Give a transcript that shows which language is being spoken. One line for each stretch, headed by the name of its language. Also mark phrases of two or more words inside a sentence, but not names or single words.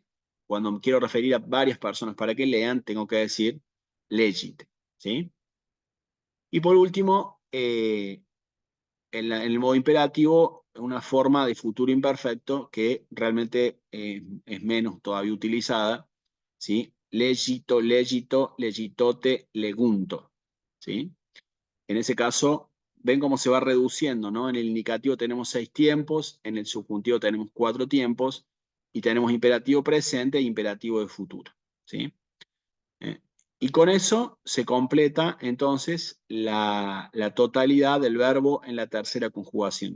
Spanish: Cuando me quiero referir a varias personas para que lean, tengo que decir legite, ¿sí? Y por último, en el modo imperativo, una forma de futuro imperfecto que realmente es menos todavía utilizada, ¿sí?
Latin: Legito, legito, legitote, legunto,
Spanish: ¿sí? En ese caso, ven cómo se va reduciendo, ¿no? En el indicativo tenemos 6 tiempos, en el subjuntivo tenemos 4 tiempos, y tenemos imperativo presente e imperativo de futuro, ¿sí? ¿Eh? Y con eso se completa entonces la totalidad del verbo en la tercera conjugación.